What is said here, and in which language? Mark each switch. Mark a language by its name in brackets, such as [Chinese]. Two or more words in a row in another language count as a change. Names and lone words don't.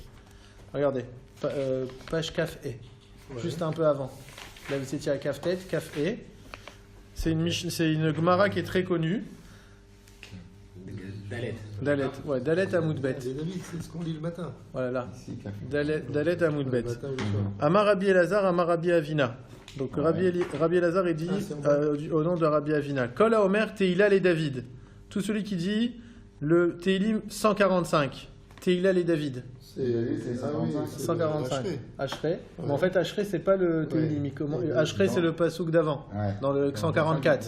[French] Regardez, page Kaf E, juste un peu avant. Là vous étiez à Kaf Tet, Kaf E. C'est une Gemara qui est très connue. Dalet, ouais, Dalet Amoudbet. C'est ce qu'on lit le matin. Voilà là. Dalet Amoudbet. [Hebrew] אמר רבי אלעזר אמר רבי אבינא. [French] Donc Rabbi Elazar il dit au nom de Rabbi Avina. [Hebrew] כל האומר תהלה לדוד. [French] Tout celui qui dit le Teilim 145. [Hebrew] תהלה לדוד. [French] C'est 145. Ashrei. Mais en fait, Ashrei, c'est pas le Teilim. Ashrei, c'est le pasouk d'avant, dans le 144.